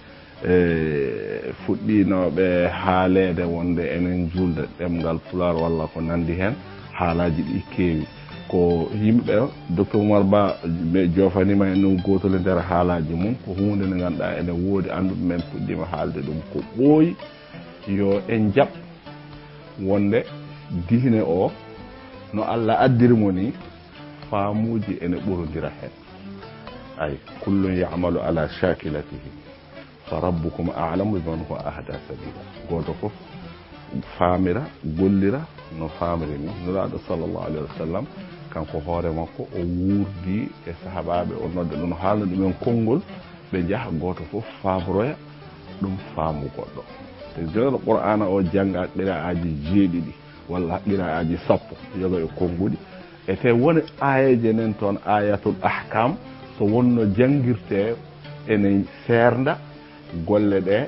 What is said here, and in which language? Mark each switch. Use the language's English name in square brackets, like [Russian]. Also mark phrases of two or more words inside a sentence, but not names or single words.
[Fula] fuɗɗinoɓe haalede wonde enen julde ɗemgal pular walla ko nandi hen haalaji ɗi keewi ko yimɓe docteur Oumar Ba ɓe jofanima e non gotol e nder haalaji mum ko hunde nde ganduɗa ene woodi anduɓe men puɗɗima haalde ɗum ko ɓooyi yo en jaɓ wonde diine o no Allah addirimo ni faamuji ene ɓurodira hen ay [Arabic] كل يعمل على شاكلته فربكم أعلم بمن هو أهدى سبيلا [Fula] goto fof faamira gollira no faamiri ni nuraɗo [Arabic] صلى الله عليه وسلم [Fula] kanko hoore makko o wurdi e sahabaɓe o nodde ɗum haalno ɗumen konngol ɓe jaaha goto fof faabroya ɗum faamu goɗɗo te joni qur'ana o jangga qira'aji 7 walla qira'aji 10 yoga e konguɗi e te woni ayeje nen toon [Arabic] آيات الأحكام [Fula] so wonno jangirte ene serda golle ɗe